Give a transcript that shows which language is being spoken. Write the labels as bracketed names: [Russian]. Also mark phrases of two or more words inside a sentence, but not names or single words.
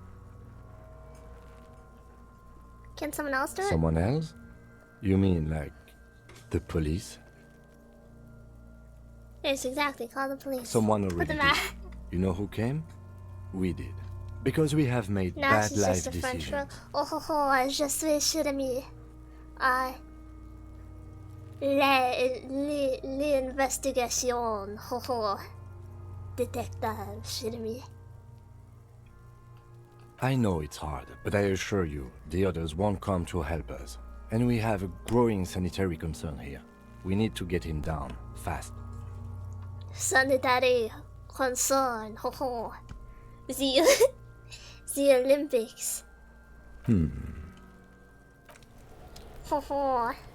[English] Can someone else do it? Someone else? You mean like the police? Yes, exactly. Call the police. Someone Put already them did. out. You know who came? We did. Because we have made Now bad she's life just a French girl. decisions. Oh ho ho, [French] je suis cher ami. L'investigation. Ho ho. [English] Detective [French] cher ami. [English] I know it's hard, but I assure you, the others won't come to help us. And we have a growing sanitary concern here. We need to get him down, fast. Sanitary concern. Ho ho. The Olympics. Ho ho.